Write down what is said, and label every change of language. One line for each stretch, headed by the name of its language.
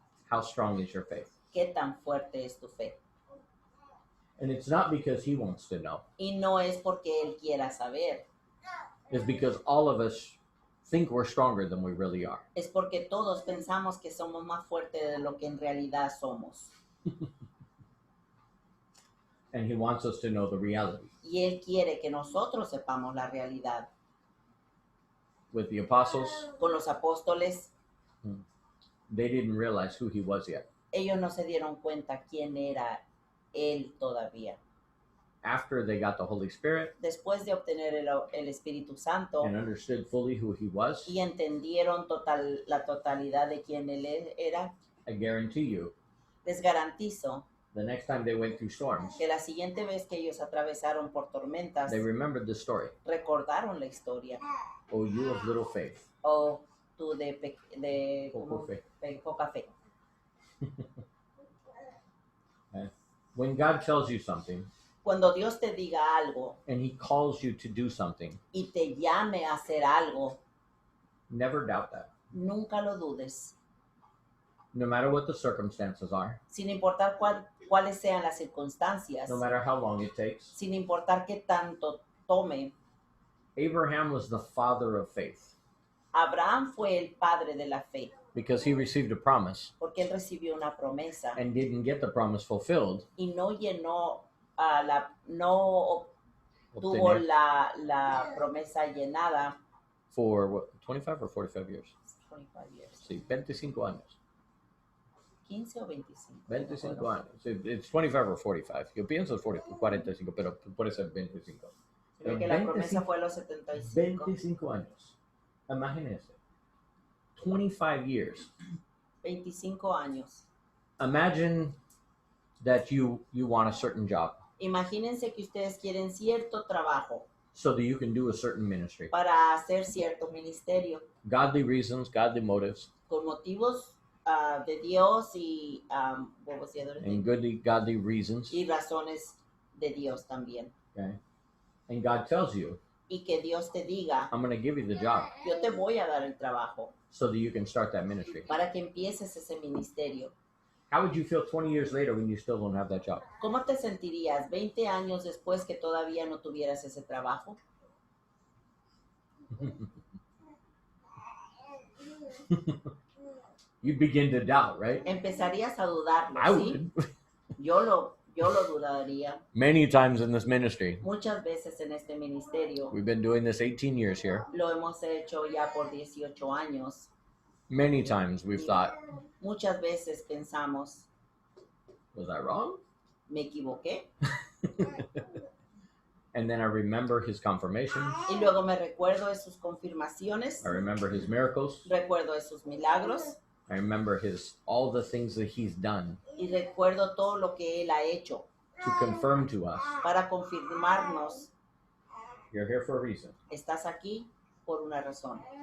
English: How strong is your faith?
Spanish: ¿Qué tan fuerte es tu fe?
English: And it's not because he wants to know.
Spanish: Y no es porque Él quiera saber,
English: It's because all of us think we're stronger than we really are.
Spanish: es porque todos pensamos que somos más fuertes de lo que en realidad somos.
English: And he wants us to know the reality.
Spanish: Y Él quiere que nosotros sepamos la realidad.
English: With the apostles,
Spanish: Con los apóstoles,
English: they didn't realize who he was yet.
Spanish: ellos no se dieron cuenta quién era Él todavía.
English: After they got the Holy Spirit
Spanish: Después de obtener el Espíritu Santo
English: and understood fully who he was,
Spanish: y entendieron la totalidad de quién Él era,
English: I guarantee you,
Spanish: les garantizo
English: the next time they went through storms,
Spanish: que la siguiente vez que ellos atravesaron por tormentas,
English: they remembered the story.
Spanish: recordaron la historia.
English: Oh, you of little faith.
Spanish: O tú de Poco fe. poca fe.
English: When God tells you something
Spanish: Cuando Dios te diga algo
English: and he calls you to do something,
Spanish: y te llame a hacer algo,
English: never doubt that.
Spanish: nunca lo dudes,
English: No matter what the circumstances are,
Spanish: sin importar cuáles sean las circunstancias,
English: no matter how long it takes.
Spanish: sin importar qué tanto tome.
English: Abraham was the father of faith
Spanish: Abraham fue el padre de la fe,
English: because he received a promise
Spanish: porque él recibió una promesa
English: and didn't get the promise fulfilled.
Spanish: y no llenó, no tuvo Obtener la promesa llenada.
English: for what, 25 or 45 years? 25 years.
Spanish: Sí, 25 años. 15 o 25. 25 años. Sí,
English: it's 25 or 45.
Spanish: Yo pienso 45, pero puede ser 25. Creo que la promesa fue a los 75. 25 años. Imagínense.
English: 25 years.
Spanish: 25 años.
English: Imagine that you want a certain job
Spanish: Imagínense que ustedes quieren cierto trabajo
English: so that you can do a certain ministry.
Spanish: para hacer cierto ministerio
English: Godly reasons, godly motives,
Spanish: con motivos de Dios y,
English: what was the other thing? and godly reasons.
Spanish: Y razones de Dios también.
English: Okay? And God tells you,
Spanish: Y que Dios te diga,
English: I'm going to give you the job
Spanish: yo te voy a dar el trabajo
English: so that you can start that ministry.
Spanish: para que empieces ese ministerio.
English: How would you feel 20 years later when you still don't have that job?
Spanish: ¿Cómo te sentirías 20 años después que todavía no tuvieras ese trabajo?
English: You begin to doubt, right?
Spanish: Empezarías a dudarlo,
English: I
Spanish: ¿sí?
English: would.
Spanish: Yo lo dudaría
English: Many times in this ministry.
Spanish: muchas veces en este ministerio.
English: We've been doing this 18 years here.
Spanish: Lo hemos hecho ya por 18 años.
English: Many times we've thought,
Spanish: Muchas veces pensamos,
English: was I wrong?
Spanish: me equivoqué.
English: And then I remember his confirmation.
Spanish: Y luego me recuerdo de sus confirmaciones,
English: I remember his miracles.
Spanish: recuerdo de sus milagros
English: I remember all the things that he's done
Spanish: y recuerdo todo lo que él ha hecho
English: to confirm to us,
Spanish: para confirmarnos,
English: you're here for a reason,
Spanish: estás aquí por una razón